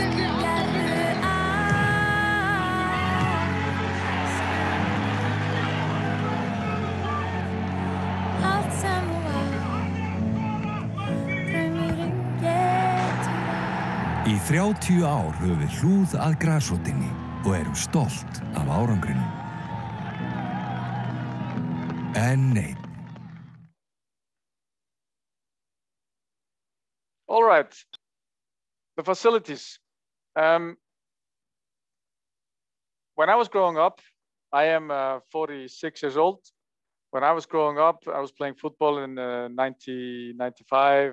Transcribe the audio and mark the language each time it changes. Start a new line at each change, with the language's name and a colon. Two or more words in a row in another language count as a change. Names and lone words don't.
Icelandic: Gefðu allt sem þú átt. Draumurinn Í 30 ár höfum við hlúð að grasrótinni og erum stolt af árangrinum. En nei.
English: All right, the facilities. When I was growing up, I am 46 years old. When I was growing up, I was playing football in 1995.